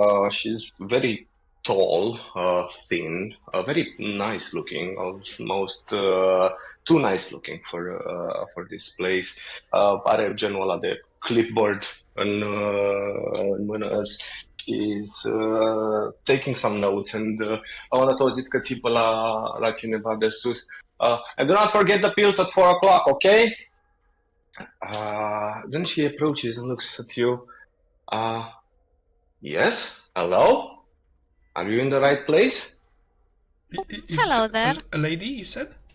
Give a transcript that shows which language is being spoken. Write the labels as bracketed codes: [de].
[en] She's very tall, thin, very nice looking, almost too nice looking for this place. [ro] Are genul ăla de clipboard în mână. [en] She's taking some notes and [ro] la un dat auzit că țipă la cineva de sus. [en] And do not forget the pills at 4 o'clock, okay? Then she approaches and looks at you. Yes? Hello? Are you in the right place? Is Hello it there. A lady, you said?